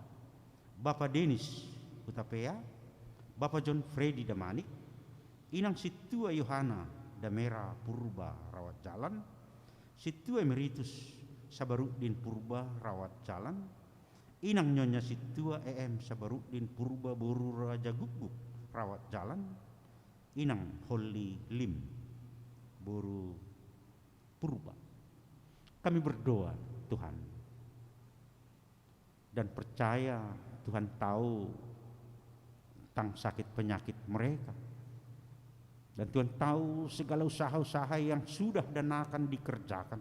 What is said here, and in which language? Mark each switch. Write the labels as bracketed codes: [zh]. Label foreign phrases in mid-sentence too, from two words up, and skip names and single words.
[id] Bapak Denis Utapea, Bapak John Freddy Damanik, Inang Situa Yohana Damera Purba Rawat Jalan, Situa Emeritus Sabaruddin Purba Rawat Jalan, Inang Nyonya Situa EM Sabaruddin Purba Boru Raja Guguk Rawat Jalan, Inang Holly Lim Boru Purba. Kami berdoa Tuhan, dan percaya Tuhan tahu tentang sakit penyakit mereka, dan Tuhan tahu segala usaha-usaha yang sudah dan akan dikerjakan.